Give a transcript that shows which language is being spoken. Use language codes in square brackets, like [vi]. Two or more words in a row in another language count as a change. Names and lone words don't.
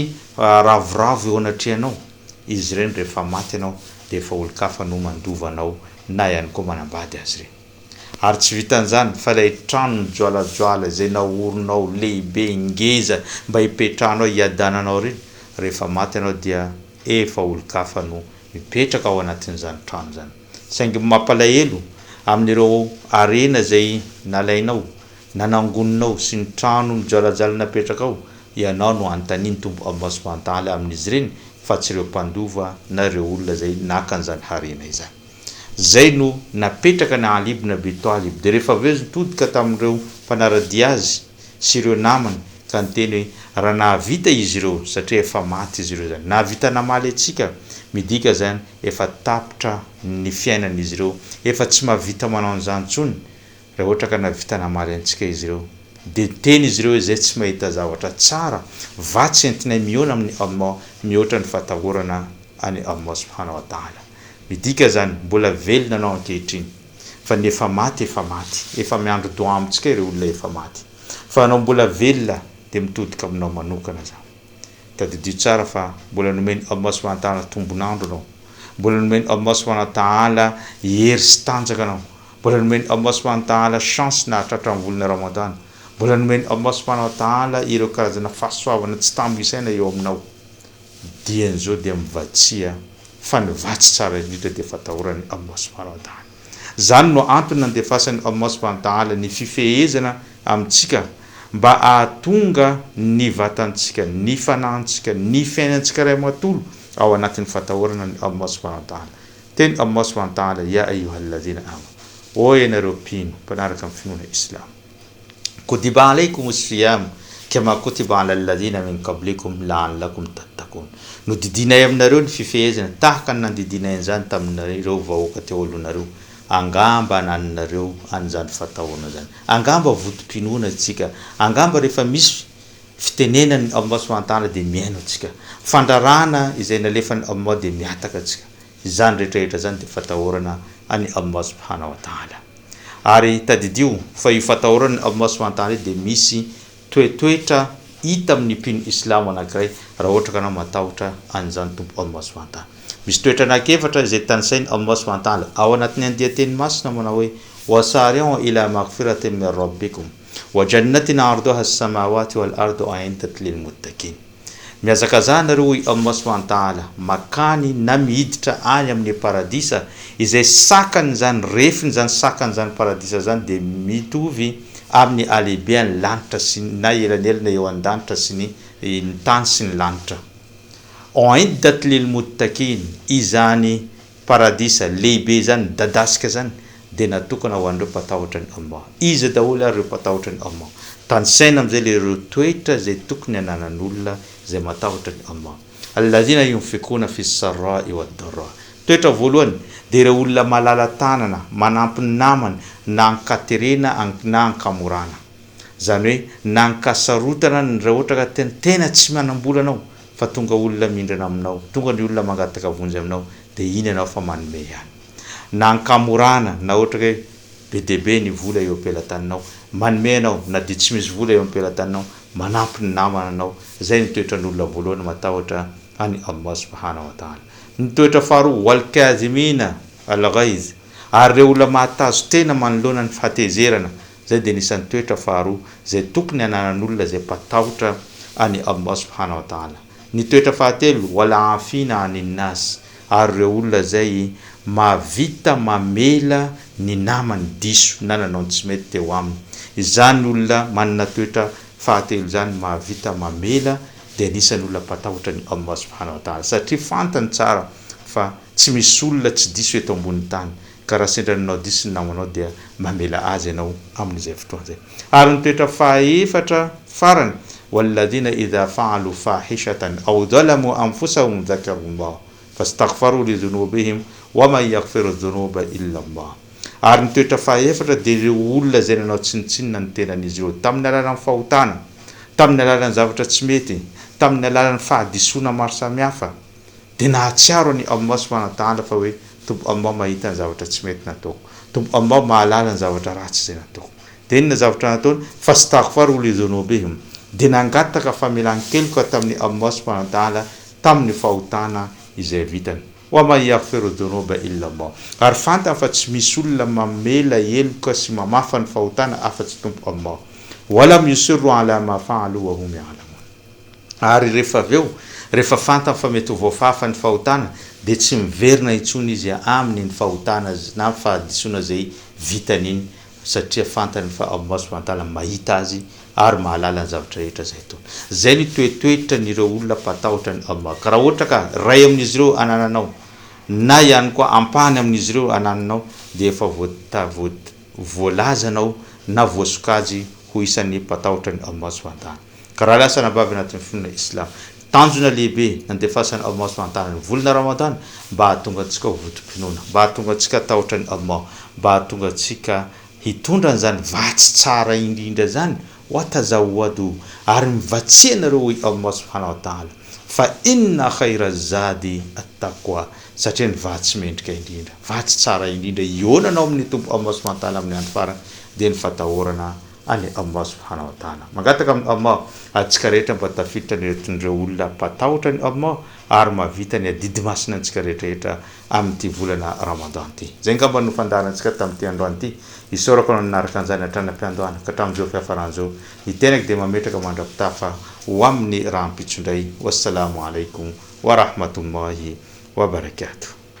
[mg] ravoravo eo anatrehanao izy ireny rehefa maty ianao dia efa olo-kafa no mandovanao na ihany koa manambady azy ireny ary tsy vitan'izany fa ilay trano joalajoala izay naoronao lehibe ngeza mba hipetrahanao hiadananao ireny rehefa maty ianao dia efa olo-kafa no mipetraka ao anatin'izany trano zany saingy mampalahelo amin'ireo arena zay nalainao nanangoninao sy ny trano mijalajala napetraka ao ianao no antaniny tombo [ar] الله سبحانه وتعالى [mg] amin'izy ireny fa tsy ireo mpandova na ireo olona zay nakan'izany harena izany zay no napetraka ny Ali ibn Abi Talib de rehefa avy nitodika tamin'ireo mpanaradia azy sy ireo namany ka niteny hoe raha nahavita izy ireo satria efa maty izy ireo zany nahavita namaly atsika midika zany efa tapitra ny fiainan'izy ireo efa tsy mahavita manao an'izany tsony raha ohatra ka nahavita namaly antsika izy ireo de teny izy ireo izay tsy mahita zavatra tsara vatsy entinay miona amin'ny Allah mihoatra ny fatahorana any [ar] الله سبحانه وتعالى [mg] midika zany mbola velona anao ankehitriny fa ny efa maty efa miandro doa amintsika ireo olona efa maty fa anao mbola velona de mitodika aminao manokana zany ka didio tsara fa mbola nomeny [ar] الله سبحانه وتعالى [mg] tombonandro anao mbola nomeny [ar] الله سبحانه وتعالى [mg] hery sy tanjaka anao mbola nomeny [ar] الله سبحانه وتعالى [mg] chance na hatratra amin'ny volana Ramadan mbola nomeny [ar] الله سبحانه وتعالى [mg] ireo karazana fahasoavana tsy tambisaina eo aminao dian'izao dia mivatsia fa ny vatsy tsara indrindra dia fatahorany [ar] الله سبحانه وتعالى [mg] zany no antony nandefasany [ar] الله سبحانه وتعالى [mg] ny fifehezana amintsika mba ahatonga ny vatantsika ny fanahintsika ny fiainantsika ray matolo ao anatin'ny fatahorana ny [ar] الله سبحانه وتعالى [mg] teny [ar] الله سبحانه وتعالى يا أيها الذين آمنوا [mg] o ianareo mpino mpanaraka amin'ny finoana islam [ar] كتب عليكم الصيام كما كتب على الذين من قبلكم لعلكم تتقون [mg] no didinay aminareo ny fifehezana tahaka ny nandidinay an'izany taminareo vahoaka teo alohnareo angamba naninareo an'izany fatahorana zany angamba votom-pinoana atsika angamba rehefa misy fitenenany [ar] الله سبحانه وتعالى [mg] de miaino atsika fandarana izay nalefany Allah de miataka atsika izany rehetrarehetra zany de fatahorana any [ar] الله سبحانه وتعالى [mg] ary tadidio fa io fatahorana [ar] الله سبحانه وتعالى [mg] de misy toetoetra hita amin'ny mpino islamo anankiray raha ohatra ka anao matahotra an'izany tompo [ar] الله سبحانه وتعالى [mg] misy toetra anankiefatra izay tanisainy [ar] الله سبحانه وتعالى [mg] ao anatin'ny andiateny masina manao hoe [ar] وسارعوا إلى مغفرة من ربكم وجنة عرضها السماوات والأرض أعدت للمتقين [mg] miazakazanareo i [ar] الله سبحانه وتعالى [mg] makany na miditra any amin'ny paradisa izay sakany zany refiny zany sakany zany paradisa zany de mitovy amin'ny alebeany lanitra sy na elanelana eo an-danitra sy ny tany sy ny lanitra [ar] أعدت للمتقين [mg] izany paradisa lehibe zany dadasika zany de natokana ho an'ireo mpatahotra ny Allah izy daholo ary ireo mpatahotra ny Allah tanisaina am'izay le ireo toetra zay tokony ananan'olona zay matahotra ny Allah [ar] الذين ينفقون في السراء والضراء [mg] toetra voalohany de ireo olona malala tanana manampy ny namany na ankaterena na ankamorana zany hoe na ankasarotana raha ohatra ka tena tsy manambola anao fa tonga olona mindrana aminao tonga ny olona mangataka vonjy aminao de iny anao fa manome ihany na ankamorana na ohatra hoe be debe ny vola eo am-pelatananao manome anao na dia tsy misy vola eo am-pelatananao manampy ny namana anao zay ny toetran'olona voalohany matahotra any [ar] الله سبحانه وتعالى [mg] ny toetra faharoa [ar] والكاظمين الغيظ [mg] ary ireo olona mahatazo tena manoloana ny fahatezerana zay de nisan'ny toetra faharoa zay tokony ananan'olona zay mpatahotra any [ar] الله سبحانه و [mg] ta'ala ny toetra fahatelo [ar] والعافين عن الناس [mg] ary ireo olona zay mavita mamela ny namany diso na nanao tsy mety teo aminy izany olona manana toetra fahatelo zany mavita mamela de anisan'ny olona mpatahotra ny [ar] الله سبحانه وتعالى [mg] satria fantany tsara fa tsy misy olona tsy diso eto ambony tany ka raha sendranao diso ny namanao dia mamela azy ianao amin'izay fotoana zay ary ny toetra fahaefatra farany [ar] والذين إذا فعلوا فاحشة أو ظلموا أنفسهم ذكروا الله فاستغفروا لذنوبهم ومن يغفر الذنوب إلا الله [mg] ary ny toetra fahaefatra de ireo olona zay nanao tsinitsinina ny tenan'izy ireo tamin'ny alalan'ny fahotana tamin'ny alalan'ny zavatra tsy mety tamin'ny alalan'ny fahadisoana maro samihafa de nahatsiaro ny [ar] الله سبحانه وتعالى [mg] fa hoe tombo Allah mahita ny zavatra tsy mety nataoko tombo Allah mahalala ny zavatra ratsy zay nataoko de inona zavatra nataony [ar] فاستغفروا لذنوبهم [mg] de nangataka famelan-keloka tamin'ny [ar] الله سبحانه وتعالى [mg] tamin'ny fahotana izay vitany [ar] ومن يغفر الذنوب إلا الله [mg] ary fantany fa tsy misy olona mamela heloka sy mamafa ny fahotana afa-tsy tompo Allah [ar] ولم يصروا على ما فعلوا وهم يعلمون [mg] ary rehefa fantany fa mety voafafa ny fahotana de tsy miverina intsony izy amin'ny ny fahotana na fahadisoana zay vitan'iny satria fantany fa [ar] الله سبحانه وتعالى [mg] mahita azy ary mahalala ny zavatra rehetra zay tony zay ny toetoetra nireo olona mpatahotra ny Allah ka raha ohatra ka ray amin'izy ireo anananao na ihany koa ampahany amin'izy ireo anananao dia efa voalazanao na voasokajy ho isan'ny mpatahotra ny [ar] الله سبحانه وتعالى [mg] ka raha lasa nabavy anatin'ny fonina islam tanjona lehibe nandefasan'ny [ar] الله سبحانه وتعالى [mg] ny volana Ramadan mba hahatonga antsika votom-pinoana mba hahatonga antsika tahotra ny Allah mba hahatonga antsika hitondra an'izany vatsy tsara indrindra zany watazawadu ary mivatsianareo hoy Allah [ar] سبحانه وتعالى [mg] fa [ar] إن خير الزاد التقوى [mg] satria ny vatsy mendrika indrindra vatsy tsara indrindra ionanao amin'ny tompo [ar] الله سبحانه وتعالى [mg] amin'ny andro farany dia ny fatahorana ani [ar] الله سبحانه وتعالى [mg] mangataka amin'ny Allah atsika rehetra mba tafiditra nireo olona mpatahotra ny Allah ary mavita ny adidimasina antsika rehetra amin'ity volana Ramadan ty zay ngamba no fandaharantsika tamin'ity androany ty isorako nanaraka an'izany hatrany ampiandohana ka hatramin'izao fiafaran'izao hitenako dia mametraka mandrapitafa ho amin'ny rahampitsondray [ar] والسلام عليكم ورحمة الله وبركاته